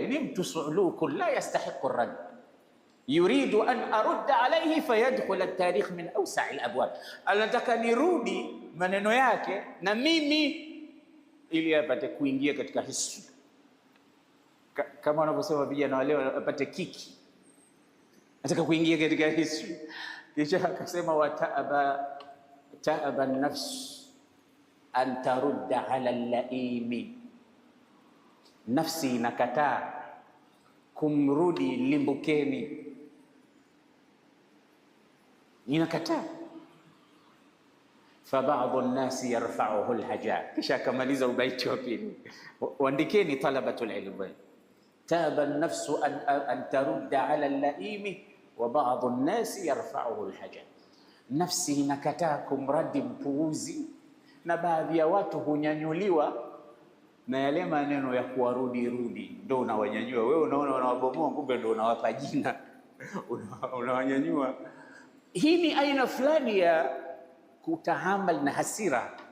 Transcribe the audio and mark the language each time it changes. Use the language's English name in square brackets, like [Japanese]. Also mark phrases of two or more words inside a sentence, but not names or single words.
[Swahili] Ni mtu [Arabic] صعلوك لا يستحق الرد يريد أن أرد عليه فيدخل التاريخ من أوسع الأبواب. [Swahili] Anataka nirudi maneno yake na mimi ili apate kuingia katika history, kama wanavyosema vijana wale apate kiki, nataka kuingia katika history. Kisha akasema [Arabic] تأبى النفس أن ترد على اللئيم, [Swahili] nafsi inakataa kumrudi limbukeni, inakataa. [Arabic] فبعض الناس يرفعه الهجاء. [Swahili] Kisha akamaliza ubaiti wa pili, waandikeni [Arabic] طلبة العلم تأبى النفس أن ترد على اللئيم وبعض الناس يرفعه الهجاء. [Swahili] Nafsi inakataa kumradi mpuuzi, na baadhi ya watu hunyanyuliwa na yale maneno ya kuwarudi rudi, ndio unawanyanyua wewe. Unaona wanawabomoa, kumbe ndio unawapa jina unawanyanyua. Hii ni aina fulani ya kutahamal na hasira.